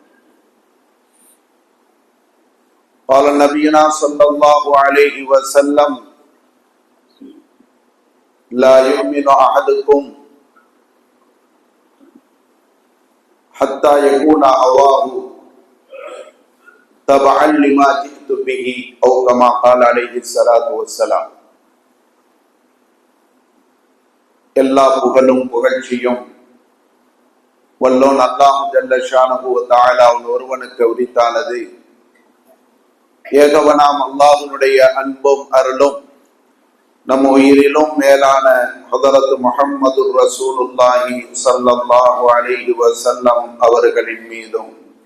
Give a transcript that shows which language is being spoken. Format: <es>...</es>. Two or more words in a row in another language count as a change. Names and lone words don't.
<ar>قال نبينا صلى الله عليه وسلم لا يؤمن أحدكم حتى يكون هواه تبعا لما جئت به أو كما قال عليه الصلاة والسلام.</ar> <ta>எல்லா புகழும் புகழ்ச்சியும் வல்லோன் அல்லாஹ்</ta> <ar>جل شأنه وتعالى</ar> <ta>ஒருவனுக்கு உரித்தானது. ஏகவனாம் அல்லாஹ்வுடைய அன்பும் அருளும் நம் உயிரிலும் மேலான ஹதரத் முஹம்மது ரசூலுல்லாஹி</ta> <ar>صلى الله عليه وسلم</ar> <ta>அவர்களின் மீதும்</ta>